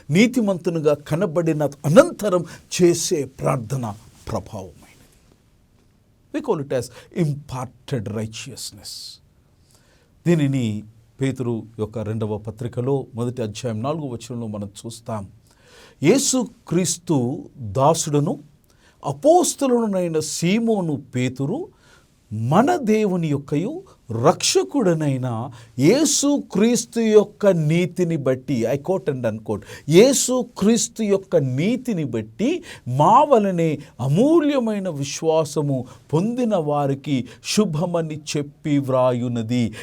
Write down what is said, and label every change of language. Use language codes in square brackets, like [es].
[te] నీతిమంతునిగా కనబడిన అనంతరం చేసే ప్రార్థన ప్రభావమైనది. [en] We call it as imparted righteousness. [te] దీనిని పేతురు యొక్క 2వ పత్రికలో 1వ అధ్యాయం 4వ వచనంలో మనం చూస్తాం. యేసుక్రీస్తు దాసుడును అపోస్తలునైన సీమోను పేతురు మన దేవుని యొక్కయు రక్షకుడనైన యేసుక్రీస్తు యొక్క నీతిని బట్టి, [en] I quote and unquote, [te] యేసుక్రీస్తు యొక్క నీతిని బట్టి మా వలనే అమూల్యమైన విశ్వాసము పొందిన వారికి శుభమని చెప్పి వ్రాయున్నది.